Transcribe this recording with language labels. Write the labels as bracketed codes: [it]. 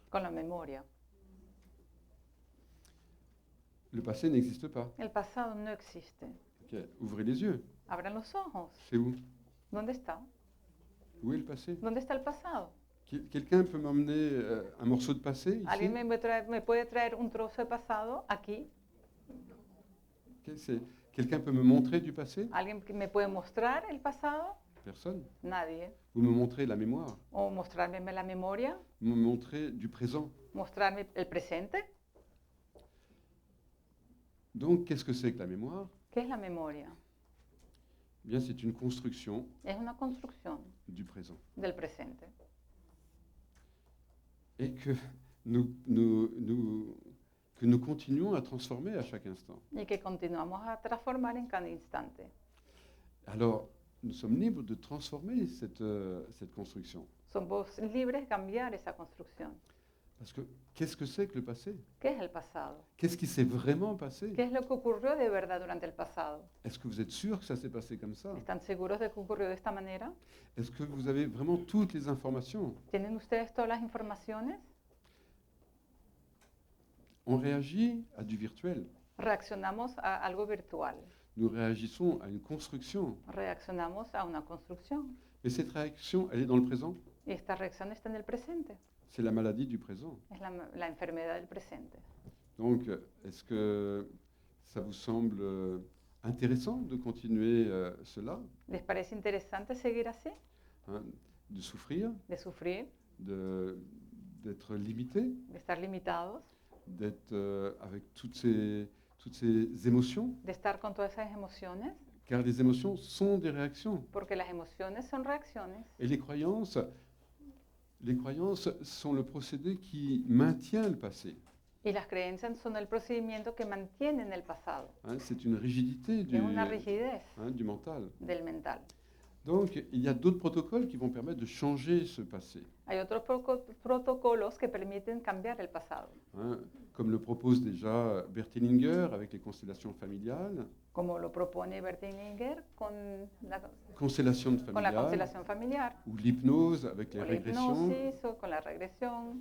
[es] con la memoria. [fr] Le passé n'existe pas. [es] El pasado no existe. [fr] Ok, ouvrez les yeux. [es] Abran los ojos. [fr] C'est où? [es] ¿Dónde está? [fr] Où est le passé? [es] ¿Dónde está el pasado? [fr] Quelqu'un peut m'emmener un morceau de passé ici? [es] ¿Alguien me puede traer un trozo de pasado aquí? [fr] Ok, quelqu'un peut me montrer du passé? [es] ¿Alguien que me puede mostrar el pasado? [fr] Personne. [es] Nadie. [fr] Vous me montrez la mémoire? [es] ¿O mostrarme la memoria? [fr] Vous me montrez du présent? [es] ¿Mostrarme el presente? [fr] Donc, qu'est-ce que c'est que la mémoire? [es] ¿Qué es la memoria? [fr] Eh bien, c'est une construction [es] Es una construcción [fr] du présent. [es] del presente. [fr] Et que que nous continuons à transformer à chaque instant. [es] Y que continuamos a transformar en cada instante. [fr] Alors, nous sommes libres de transformer cette construction. [es] Somos libres de cambiar esa construcción. [fr] Parce que qu'est-ce que c'est que le passé? [es] ¿Qué es el pasado? [fr] Qu'est-ce qui s'est vraiment passé? [es] ¿Qué es lo que ocurrió de verdad durante el pasado? [fr] Est-ce que vous êtes sûr que ça s'est passé comme ça? [es] ¿Están seguros de que ocurrió de esta manera? [fr] Est-ce que vous avez vraiment toutes les informations? [es] ¿Tienen ustedes todas las informaciones? [fr] On réagit à du virtuel. [es] Reaccionamos a algo virtual. [fr] Nous réagissons à une construction. [es] Reaccionamos a una construcción. [fr] Et cette réaction, elle est dans le présent. [es] Y esta reacción está en el presente. [fr] C'est la maladie du présent. [es] Es la enfermedad del presente. [fr] Donc, est-ce que ça vous semble intéressant de continuer cela, [es] ¿Les parece interesante seguir así? [fr] hein, de souffrir, [es] De sufrir, [fr] d'être limité, [es] de estar limitados, [fr] d'être avec toutes ces émotions? [es] de estar con todas esas emociones, [fr] Car les émotions sont des réactions. [es] porque las emociones son reacciones [fr] Et les croyances sont le procédé qui maintient le passé. [es] y las creencias son el procedimiento que mantienen el pasado. [fr] Hein, c'est une rigidité [es] Es una rigidez [fr] du mental. [es] del mental. [fr] Donc, il y a d'autres protocoles qui vont permettre de changer ce passé, [es] Hay otros protocolos que permiten cambiar el pasado, [fr] hein, comme le propose déjà Bert Hellinger avec les constellations familiales, [es] como lo propone Bert Hellinger con la constelación familiar, [fr] ou l'hypnose avec les [es] con la [fr] régressions, [es] hipnosis o con la regresión